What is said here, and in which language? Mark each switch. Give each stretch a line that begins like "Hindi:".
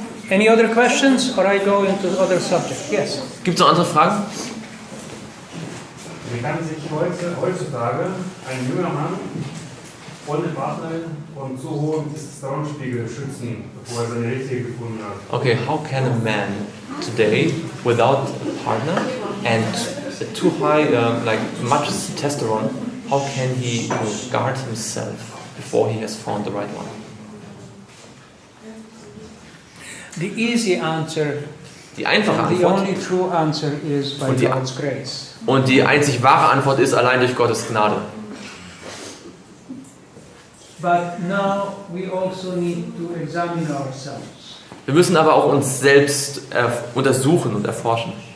English: Any other questions, or I go into other subject? Yes.
German: Gibt es noch andere Fragen? Wie kann sich heutzutage ein junger Mann von der Partnerin von zu hohem Testosteronspiegel schützen, bevor er seine richtige gefunden hat?
English: Okay, how can a man today, without a partner and too high, like much testosterone, how can he guard himself before he has found the right one? The easy answer,
German: Die einfache
English: the
German: Antwort
English: only true answer is by
German: Und die-
English: God's grace.
German: und die einzig wahre Antwort ist allein durch Gottes Gnade.
English: But now we also need to examine ourselves.
German: Wir müssen aber auch uns selbst untersuchen und erforschen.